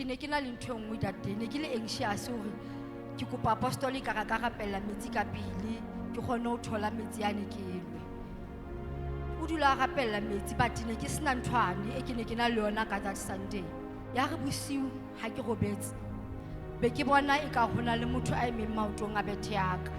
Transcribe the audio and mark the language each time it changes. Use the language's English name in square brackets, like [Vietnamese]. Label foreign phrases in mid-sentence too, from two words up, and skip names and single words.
[Southern Sotho] Ke ne ke na le ntho e nngwe [English] that day, [Southern Sotho] ne ke le anxious hore ke kopa apostol ka rapella metsi ka pele ke kgone ho thola metsi yane ke enwe. O dula a rapella metsi but ne ke sena nthwane e ke ne ke na le yona ka [English] that Sunday. [Southern Sotho] Ya re bosiu ha ke robetse be ke bona e ka hona le motho a emeng maotong a bethe ya ka.